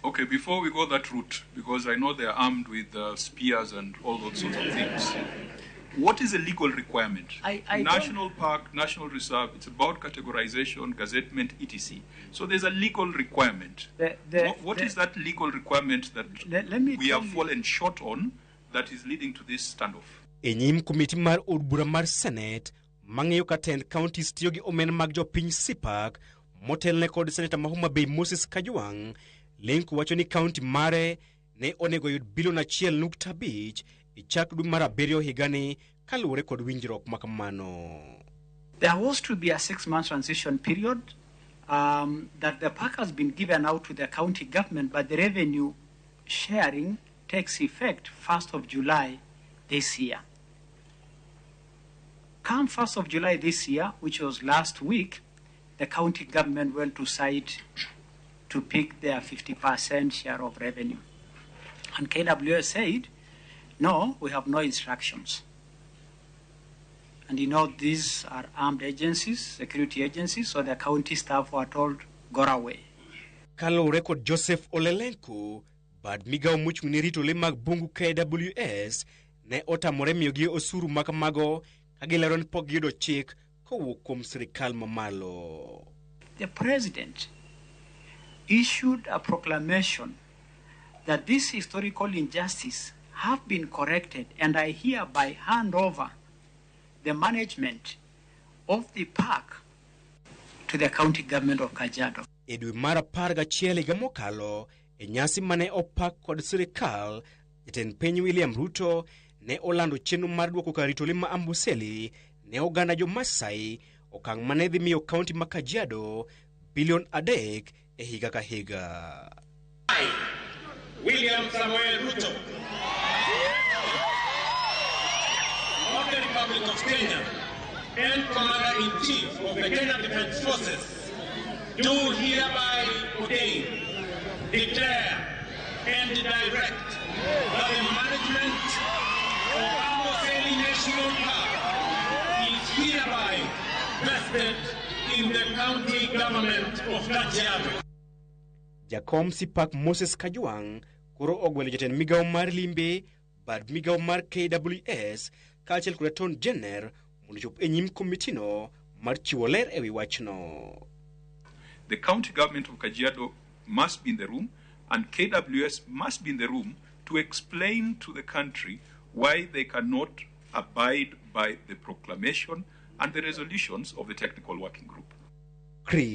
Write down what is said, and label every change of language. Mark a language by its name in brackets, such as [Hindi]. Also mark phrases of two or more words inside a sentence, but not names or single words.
[English] Okay, before we go that route, because I know they're armed with spears and all those sorts of things, what is a legal requirement? National Park, National Reserve, it's about categorization, gazettement, etc. So there's a legal requirement. What is that legal requirement that we have fallen short on that is leading to this standoff? [Luo (Kenya and Tanzania)] Enyim komiti mar od bura mar Senate mang'iyo ka tend counties tiyo gi omenda mag jopiny sipak motelne kod Senator ma Homa Bay Moses Kajwang', Lenku wacho ni county mare ne onego yud bilion 1.5 e chak dwe mar abiriyo higani kaluwore kod winjruok ma kamano. [English] There was to be a 6-month transition period that the park has been given out to the county government, but the revenue sharing takes effect 1st of July this year. Come 1st of July this year, which was last week, the county government went to site to pick their 50% share of revenue. And KWS said, no, we have no instructions. And you know, these are armed agencies, security agencies, so the county staff were told, go away. [Luo (Kenya and Tanzania)] Kalore kod Joseph Ole Lenku, bad migawo mochung' ne rito le mag bungu KWS ne otamore miyogi osuru ma kamago ka gilero ni pok giyudo chik kowuok kuom sirkal mamalo. [English] The president issued a proclamation that this historical injustice have been corrected, and I hereby hand over the management of the park to the county government of Kajiado. [Luo (Kenya and Tanzania)] E dwe mar 11 higa mokalo, e nyasi mane opak kod sirkal, jatend piny William Ruto ne olando chenro mar duoko kar rito le ma Amboseli ne oganda jo Masai, okang' mane dhi miyo kaunti ma Kajiado bilion 3 e higa ka higa. [English] William Samuel Ruto of the Republic of Kenya and Commander-in-Chief of the Kenya Defense Forces do hereby ordain, declare, and direct that the management of Amboseli National Park is hereby vested in the county government of Kajiado. [Luo (Kenya and Tanzania)] Jakom sipak Moses Kajwang' koro ogwelo jatend migawo mar limbe, bad migawo mar KWS kaachiel kod [English] Attorney General [Luo (Kenya and Tanzania)] mondo chop e nyim komitino mar chiwo ler ewi wachno. [English] The county government of Kajiado must be in the room, and KWS must be in the room to explain to the country why they cannot abide by the proclamation and the resolutions of the technical working group.